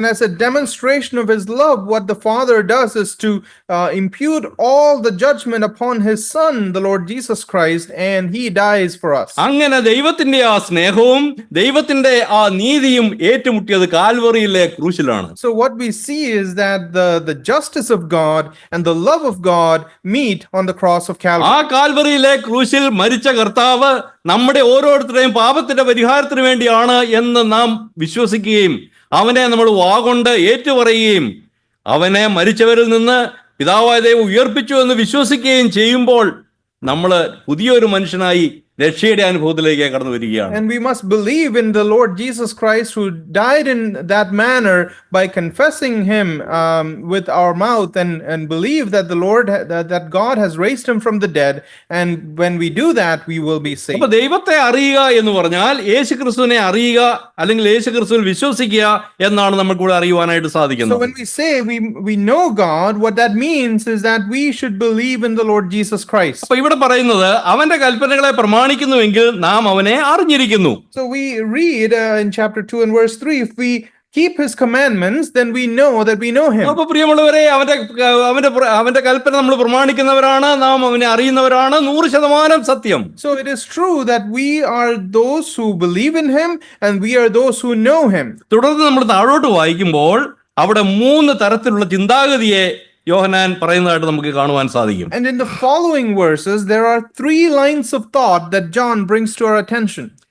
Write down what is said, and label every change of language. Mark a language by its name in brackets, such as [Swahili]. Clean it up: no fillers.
[English] And as a demonstration of his love, what the Father does is to impute all the judgment upon his Son, the Lord Jesus Christ, and he dies for us. [Malayalam] അങ്ങനെ ദൈവത്തിന്റെ ആ സ്നേഹവും ദൈവത്തിന്റെ ആ നീതിയും ഏറ്റുമുട്ടിയത് കാൽവറിയിലെ ക്രൂശിലാണ്. [English] So what we see is that the justice of God and the love of God meet on the cross of Calvary. [Malayalam] ആ കാൽവറിയിലെ ക്രൂശിൽ മരിച്ച കർത്താവ് നമ്മുടെ ഓരോരുത്തരുടെയും പാപത്തിന്റെ പരിഹാരത്തിന് വേണ്ടിയാണ് എന്ന് നാം വിശ്വസിക്കുകയും അവനെ നമ്മൾ വാഗൊണ്ട് ഏറ്റുപറയുകയും അവനെ മരിച്ചവരിൽ നിന്ന് പിതാവായ ദൈവം ഉയർപ്പിച്ചു എന്ന് വിശ്വസിക്കുകയും ചെയ്യുമ്പോൾ നമ്മൾ പുതിയൊരു മനുഷ്യനായി രക്ഷയുടെ അനുഭവത്തിലേക്ക് കടന്നു വരികയാണ്. [English] And we must believe in the Lord Jesus Christ, who died in that manner by confessing him with our mouth, and believe that the Lord that God has raised him from the dead, and when we do that we will be saved. [Malayalam] അപ്പൊ ദൈവത്തെ അറിയുക എന്ന് പറഞ്ഞാൽ യേശുക്രിസ്തുവിനെ അറിയുക അല്ലെങ്കിൽ യേശുക്രിസ്തുവിൽ വിശ്വസിക്കുക എന്നാണ് നമുക്ക് ഇവിടെ അറിയുവാനായിട്ട് [English] So [Malayalam] സാധിക്കുന്നത്. [English] when we say we know God, what that means is that we should believe in the Lord Jesus Christ. [Malayalam] അപ്പൊ ഇവിടെ പറയുന്നത് അവന്റെ കൽപ്പനകളെ പ്രമാണിക്കുന്നുവെങ്കിൽ നാം അവനെ അറിഞ്ഞിരിക്കുന്നു. [English] So we read in chapter 2 and verse 3, if we keep his commandments, then we know that we know him. [Malayalam] അപ്പൊ പ്രിയമുള്ളവരെ, അവന്റെ കൽപ്പന നമ്മൾ പ്രമാണിക്കുന്നവരാണ്, നാം അവനെ അറിയുന്നവരാണ്. 100% സത്യം. [English] So it is true that we are those who believe in him and we are those who know him. [Malayalam] തുടർന്ന് നമ്മൾ താഴോട്ട് വായിക്കുമ്പോൾ അവിടെ 3 തരത്തിലുള്ള ചിന്താഗതിയെ യോഹന്നാൻ പറയുന്നതായിട്ട് നമുക്ക് കാണുവാൻ സാധിക്കും. [English] And in the following verses, there are 3 lines of thought that John brings to our attention.